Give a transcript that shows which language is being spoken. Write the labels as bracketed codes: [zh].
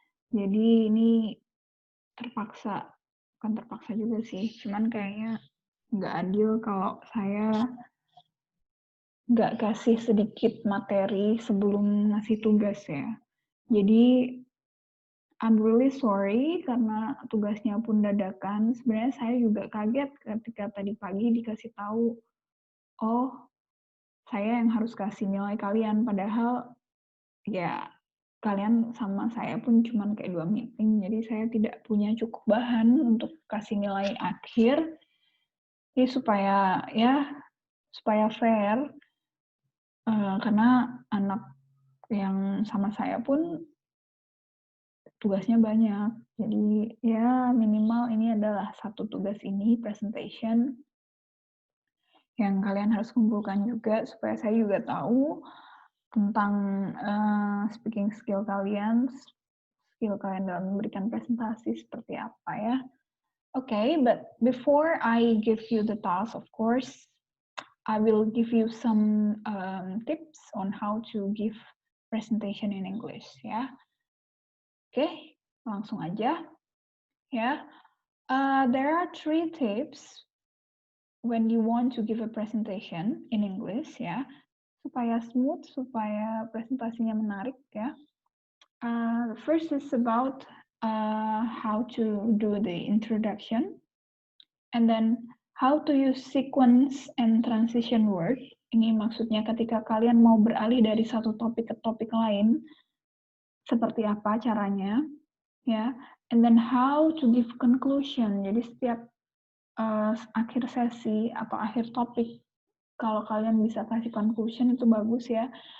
[id] Jadi ini bukan terpaksa juga sih, cuman kayaknya nggak adil kalau saya nggak kasih sedikit materi sebelum ngasih tugas ya. Jadi [en] I'm really sorry [id] karena tugasnya pun dadakan. Sebenarnya saya juga kaget ketika tadi pagi dikasih tahu, oh saya yang harus kasih nilai kalian, padahal ya kalian sama saya pun cuman kayak 2 meeting, jadi saya tidak punya cukup bahan untuk kasih nilai akhir. Jadi supaya fair, karena anak yang sama saya pun tugasnya banyak. Jadi ya minimal ini adalah satu tugas ini, presentation, yang kalian harus kumpulkan juga supaya saya juga tahu tentang speaking skill kalian dalam memberikan presentasi seperti apa ya. [en] Okay, but before I give you the task, of course, I will give you some tips on how to give presentation in English ya. Okay, [id] langsung aja ya. [en] There are 3 tips when you want to give a presentation in English ya, [id] supaya smooth, supaya presentasinya menarik ya. [en] The first is about how to do the introduction, and then how to use sequence and transition word. [id] Ini maksudnya ketika kalian mau beralih dari satu topik ke topik lain, seperti apa caranya, ya. [en] And then how to give conclusion. [id] Jadi setiap akhir sesi atau akhir topik, kalau kalian bisa kasih conclusion itu bagus ya.